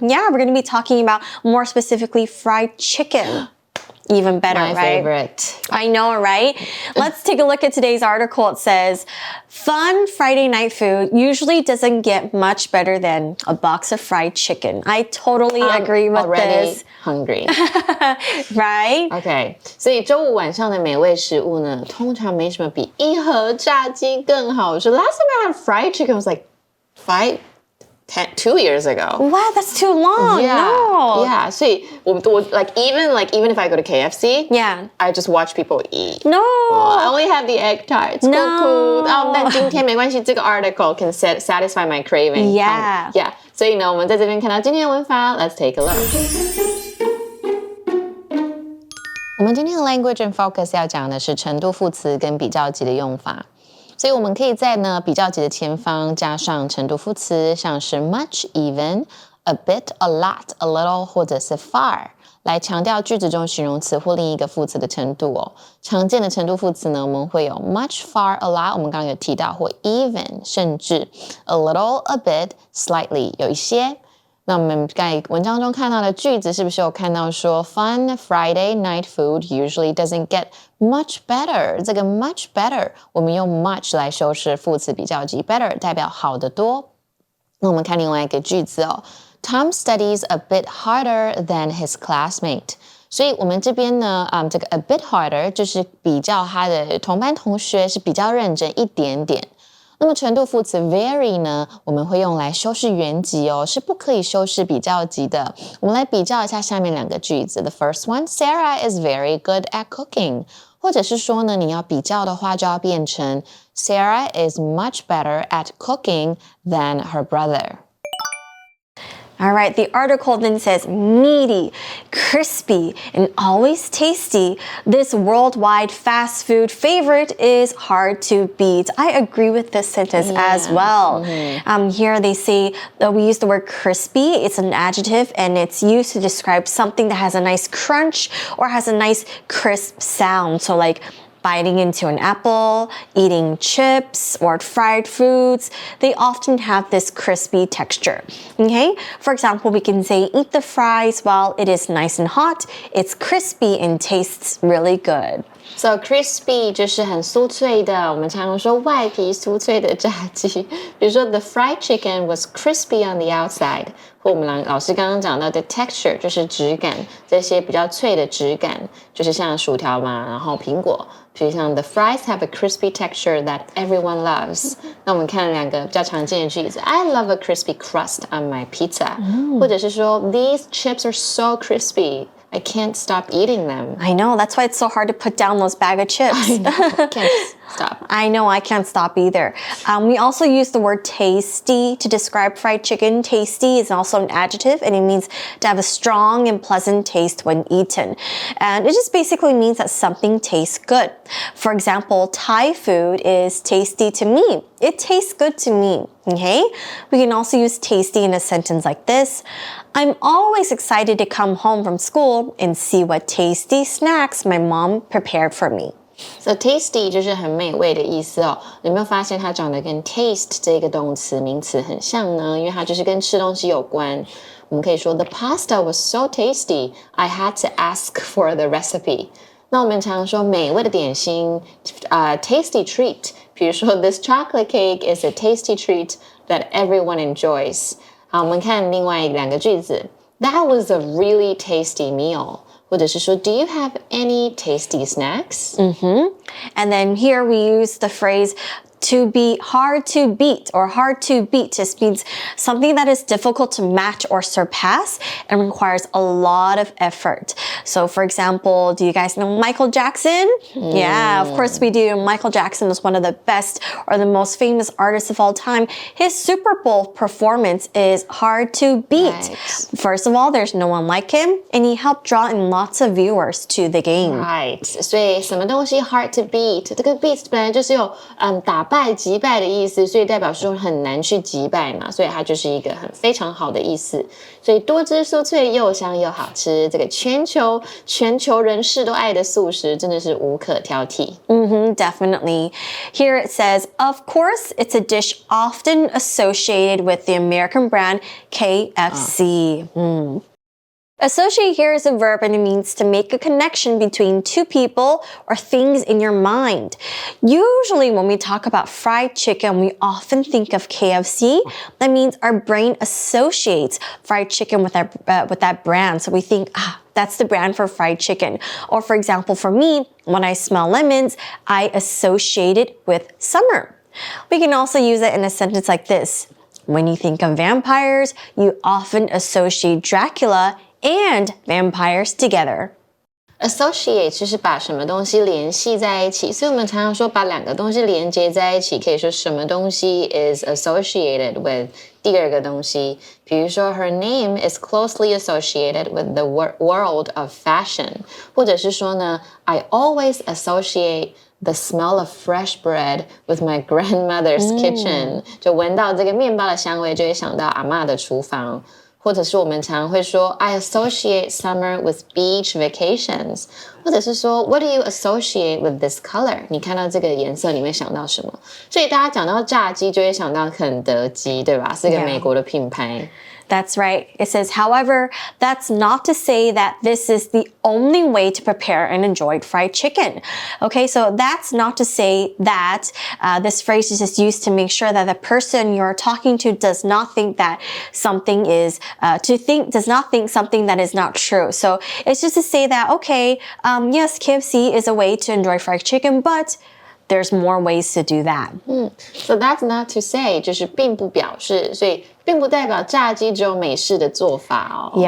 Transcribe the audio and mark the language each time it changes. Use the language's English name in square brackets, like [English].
[English] Yeah, we're going to be talking about more specifically fried chicken. Even better, My right? favorite. I know, right? Let's take a look at today's article. It says, fun Friday night food usually doesn't get much better than a box of fried chicken. I totally agree with this. Hungry. Right? Okay. [Chinese] 所以周五晚上的美味食物呢，通常没什么比一盒炸鸡更好吃。 [English] Last time I had fried chicken was like 2 years ago. Wow, that's too long. No. Yeah. [Chinese] 所以我 [English] even if I go to KFC, Yeah. I just watch people eat. No. I only have the egg tarts. No. Cool. [Chinese] 但今天没关系，这个 [English] article can satisfy my craving. Yeah. Yeah. [Chinese] 所以呢，我们在这边看到今天的文法 ， [English] Let's take a look. [Chinese] 我们今天的 [English] language and focus [Chinese] 要讲的是程度副词跟比较级的用法。所以我们可以在呢比较级的前方加上程度副词，像是 much, even, a bit, a lot, a little 或者是 far， 来强调句子中形容词或另一个副词的程度哦。常见的程度副词呢，我们会有 much, far, a lot， 我们刚刚有提到，或 even， 甚至 a little, a bit, slightly， 有一些。那我们在文章中看到的句子是不是有看到说 [English] Fun Friday night food usually doesn't get much better？ [Chinese] 这个 [English] much better [Chinese] 我们用 much 来修饰副词比较级 better 代表好得多。那我们看另外一个句子哦 [English] Tom studies a bit harder than his classmate。 [Chinese] 所以我们这边呢这个 [English] a bit harder [Chinese] 就是比较他的同班同学是比较认真一点点。那么程度副词 very 呢，我们会用来修饰原级哦，是不可以修饰比较级的。我们来比较一下下面两个句子。 [English] The first one, Sarah is very good at cooking。 [Chinese] 或者是说呢，你要比较的话，就要变成 [English] Sarah is much better at cooking than her brother。 All right, the article then says meaty, crispy, and always tasty. This worldwide fast food favorite is hard to beat. I agree with this sentence as well. Here they say that we use the word crispy. It's an adjective and it's used to describe something that has a nice crunch or has a nice crisp sound. So like biting into an apple, eating chips or fried foods, they often have this crispy texture. Okay? For example, we can say, eat the fries while it is nice and hot. It's crispy and tastes really good. So crispy [Chinese] 就是很酥脆的，我们常常说外皮酥脆的炸鸡。比如说 [English] the fried chicken was crispy on the outside， [Chinese] 或我们老师刚刚讲到的 texture 就是质感，这些比较脆的质感，就是像薯条嘛，然后苹果，比如像 [English] the fries have a crispy texture that everyone loves。 [Chinese] 那我们看两个比较常见的句子 [English] ，I love a crispy crust on my pizza， [Chinese] 或者是说 [English] these chips are so crispy。I can't stop eating them. I know, that's why it's so hard to put down those bag of chips. I know, I can't stop. I know, I can't stop either. We also use the word tasty to describe fried chicken. Tasty is also an adjective, and it means to have a strong and pleasant taste when eaten. And it just basically means that something tastes good. For example, Thai food is tasty to me. It tastes good to me. Okay? We can also use tasty in a sentence like this. I'm always excited to come home from school and see what tasty snacks my mom prepared for me. So tasty [Chinese] 就是很美味的意思哦。有没有发现它长得跟 taste 这个动词名词很像呢？因为它就是跟吃东西有关。我们可以说 [English] The pasta was so tasty, I had to ask for the recipe. [Chinese] 那我们常说美味的点心 [English] tasty treat. [Chinese] 比如说 [English] This chocolate cake is a tasty treat that everyone enjoys. [Chinese] 好，我们看另外两个句子。 [English] That was a really tasty meal. [Chinese] 或者是说 [English] Do you have any tasty snacks? And then here we use the phrase to be hard to beat, or hard to beat just means something that is difficult to match or surpass and requires a lot of effort. So for example, do you guys know Michael Jackson? Yeah, of course we do. Michael Jackson is one of the best or the most famous artists of all time. His Super Bowl performance is hard to beat. Right. First of all, there's no one like him, and he helped draw in lots of viewers to the game. Right. [Chinese] 所以什么东西 [English] hard to beat? [Chinese] 这个 beat 本来就是有打败击败的意思，所以代表说很难去击败嘛，所以它就是一个非常好的意思。所以多汁酥脆又香又好吃，这个全球人士都爱的素食真的是无可挑剔。 [English] Definitely. Here it says, of course, it's a dish often associated with the American brand KFC. Associate here is a verb, and it means to make a connection between two people or things in your mind. Usually when we talk about fried chicken, we often think of KFC. That means our brain associates fried chicken with that brand. So we think, that's the brand for fried chicken. Or for example, for me, when I smell lemons, I associate it with summer. We can also use it in a sentence like this. When you think of vampires, you often associate Dracula and vampires together. [Chinese] Associate 就是把什么东西联系在一起，所以我们常常说把两个东西连接在一起，可以说什么东西 [English] is associated with [Chinese] 第二个东西。比如说 [English] her name is closely associated with the world of fashion， [Chinese] 或者是说呢 [English] I always associate the smell of fresh bread with my grandmother's kitchen， [Chinese] 就闻到这个面包的香味就会想到阿嬷的厨房。或者是我们常会说 [English] I associate summer with beach vacations， [Chinese] 或者是说 [English] What do you associate with this color？ [Chinese] 你看到这个颜色你会想到什么？所以大家讲到炸鸡就会想到肯德基，对吧？是个美国的品牌。 [English] That's right. It says, however, that's not to say that this is the only way to prepare and enjoy fried chicken. Okay, so that's not to say that this phrase is just used to make sure that the person you're talking to does not think that something is, does not think something that is not true. So it's just to say that, okay, yes, KFC is a way to enjoy fried chicken, but there's more ways to do that. So that's not to say [Chinese] 就是并不表示，所以并不代表炸鸡只有美式的做法哦。